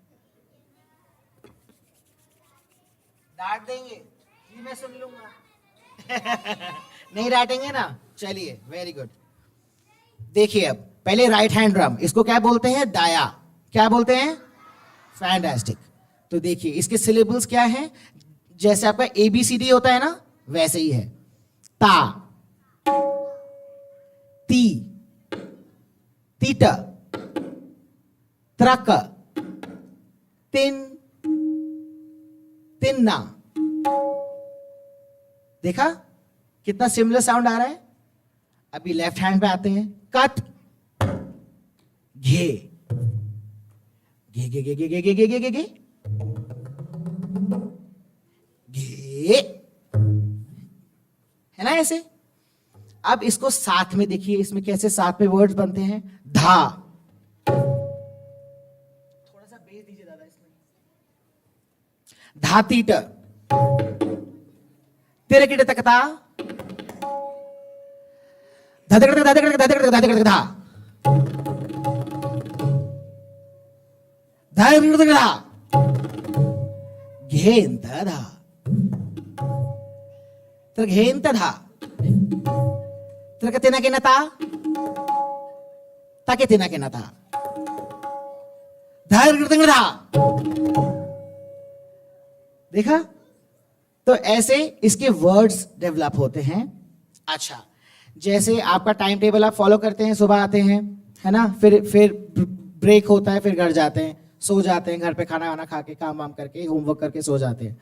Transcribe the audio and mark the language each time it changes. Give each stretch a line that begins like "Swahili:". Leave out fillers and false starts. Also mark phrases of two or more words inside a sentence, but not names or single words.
Hindi: डांट देंगे ये मैं सुन लूंगा। नहीं डांटेंगे ना, चलिए
English: very good.
Hindi: देखिए अब पहले
English: right hand drum,
Hindi: इसको क्या बोलते हैं? दाया। क्या बोलते हैं? फैंटास्टिक। तो देखिए इसके सिलेबल्स क्या हैं, जैसे आपका ABCD होता है ना, वैसे ही है। ता, ती, तीट, त्रक, तिन, तिन्ना। देखा कितना
English: similar sound
Hindi: आ रहा है। अभी
English: left hand
Hindi: पे आते हैं। कट, घे, घे घे घे घे घे घे घे घे घे घे घे, है ना ऐसे। अब इसको साथ में देखिए, इसमें कैसे साथ में वर्ड्स बनते हैं। धा, थोड़ा सा बेस दीजिए दादा इसमें। धातीट, तिरकिट तकता, धधकट धधकट धधकट धधकट धा, धा, घेंत धा, घेंत धा, तिना के नता, ताके तिना के नता, धा। देखा? तो ऐसे इसके वर्ड्स डेवलप होते हैं। अच्छा, जैसे आपका
English: time table
Hindi: आप फॉलो करते हैं, सुबह आते हैं, है ना, फिर ब्रेक होता है, फिर घर जाते हैं, सो जाते हैं, घर पे खाना वाना खा के, काम वाम करके, होमवर्क करके सो जाते हैं।